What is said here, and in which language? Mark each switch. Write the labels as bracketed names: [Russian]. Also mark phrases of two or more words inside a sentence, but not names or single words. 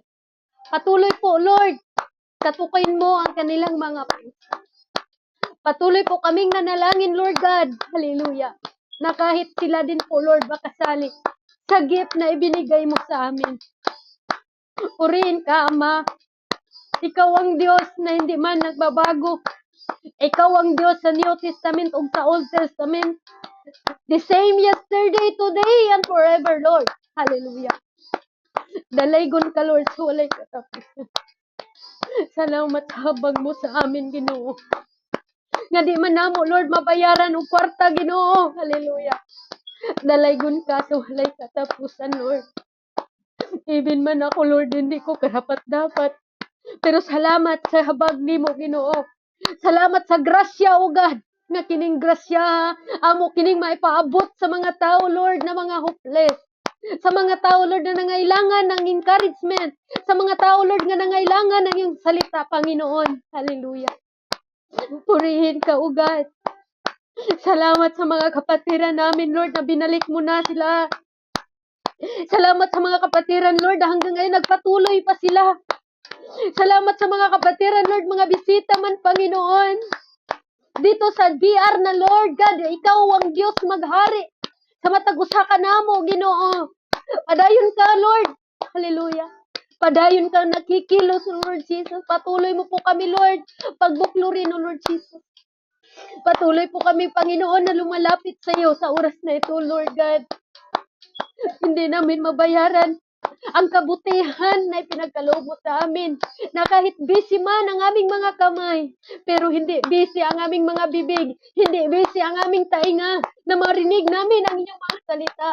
[Filipino] Patuloy po, Lord, katukoyin mo ang kanilang mga patuloy po kaming nanalangin, Lord God. Hallelujah. Na kahit sila din po, Lord, makasali sa gift na ibinigay mo sa amin. Purihin ka, Ama. Ikaw ang Diyos na hindi man nagbabago. Ikaw ang Diyos sa New Testament o sa Old Testament. [English] The same yesterday, today, and forever, Lord. Hallelujah. [Cebuano] Dalaygon ka, Lord, sa walay katapusan. Salamat sa [Filipino] habag mo sa amin, [Cebuano] Ginoo. Nga di man namo, Lord, mabayaran o kwarta, Ginoo. Hallelujah. Dalaygon ka sa walay katapusan, Lord. [Filipino] Even man ako, Lord, hindi ko karapat-dapat. [Cebuano] Pero salamat sa habag nimo, Ginoo. Salamat sa grasya, [English] O God. [Cebuano] Nga kining grasya, amo kining maipaabot sa mga tao, Lord, na mga hopeless. [Filipino] Sa mga tao, Lord, na nangailangan ng encouragement. Sa mga tao, Lord, na nangailangan ng iyong salita, Panginoon. Hallelujah. Purihin ka, [English] O God. [Filipino] Salamat sa mga kapatiran namin, Lord, na binalik mo na sila. Salamat sa mga kapatiran, Lord, na hanggang ngayon nagpatuloy pa sila. Salamat sa mga kapatiran, Lord, mga bisita man, Panginoon. Dito sa BR na, Lord God, ikaw ang Diyos maghari. [Cebuano] Sa matag usa ka namo, Ginoo. Padayon ka, Lord. Hallelujah. Padayon kang nakikilos, O Lord Jesus. [Filipino] Patuloy mo po kami, Lord, pagbuklurin, O Lord Jesus. Patuloy po kami, Panginoon, na lumalapit sa iyo sa oras na ito, Lord God. Hindi namin mabayaran ang kabutihan na ipinagkaloob mo sa amin, na kahit busy man ang aming mga kamay, pero hindi busy ang aming mga bibig, hindi busy ang aming tainga, na marinig namin ang inyong mga salita.